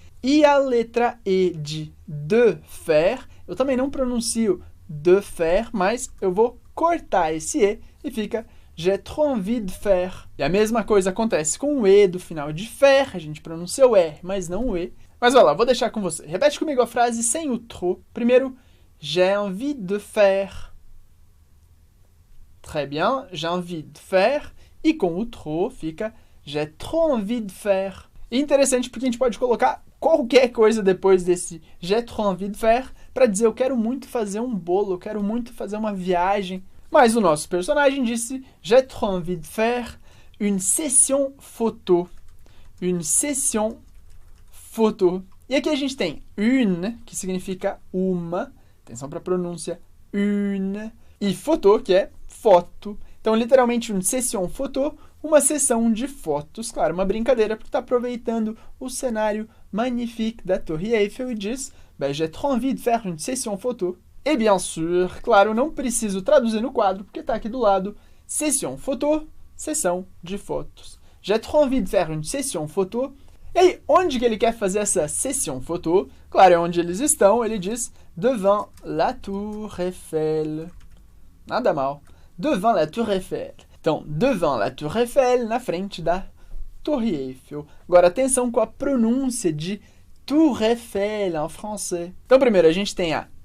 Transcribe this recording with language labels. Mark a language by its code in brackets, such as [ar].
[pt] E a letra E de faire, eu também não pronuncio de faire, mas eu vou cortar esse E e fica [fr] j'ai trop envie de faire. [pt] E a mesma coisa acontece com o E do final de faire, a gente pronuncia o R, mas não o E. Mas olha lá, vou deixar com você. Repete comigo a frase sem o trop. [fr] Primeiro, j'ai envie de faire. Très bien, j'ai envie de faire. [pt] E com o trop fica j'ai trop envie de faire. E interessante porque a gente pode colocar qualquer coisa depois desse [fr] j'ai trop envie de faire [pt] para dizer eu quero muito fazer um bolo, eu quero muito fazer uma viagem. Mas o nosso personagem disse [fr] j'ai trop envie de faire une session photo. Une session photo. [pt] E aqui a gente tem une, que significa uma. Atenção para a pronúncia. Une. E photo, que é foto. Então, literalmente, [fr] une session photo, [pt] uma sessão de fotos. Claro, uma brincadeira, porque está aproveitando o cenário magnifique da Torre Eiffel e diz [fr] j'ai trop envie de faire une session photo. [pt] E [fr] bien sûr, [pt] claro, não preciso traduzir no quadro, porque está aqui do lado. [fr] Session photo, [pt] sessão de fotos. [fr] J'ai trop envie de faire une session photo. [pt] E aí, onde que ele quer fazer essa [fr] session photo? [pt] Claro, é onde eles estão. Ele diz [fr] devant la Tour Eiffel. [pt] Nada mal. [fr] Devant la Tour Eiffel. Então, devant la Tour Eiffel, [pt] na frente da Torre Eiffel. Agora, atenção com a pronúncia de Tour Eiffel em francês. Então, primeiro, a gente tem a